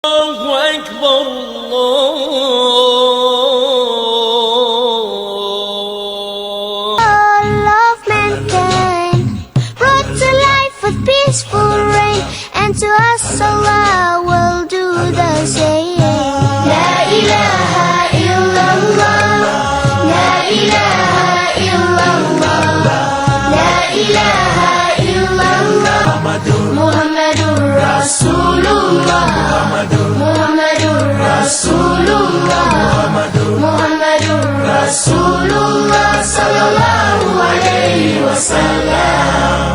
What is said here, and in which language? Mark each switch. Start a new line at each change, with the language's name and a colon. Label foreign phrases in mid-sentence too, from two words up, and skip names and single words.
Arabic: الله أكبر الله.
English: Love mankind, brought to life with peaceful rain, and to us Allah will do the same.
Arabic: لا إله إلا الله، لا إله إلا الله، لا إله إلا الله، محمد رسول الله، محمد رسول الله، محمد رسول الله صلى الله عليه وسلم.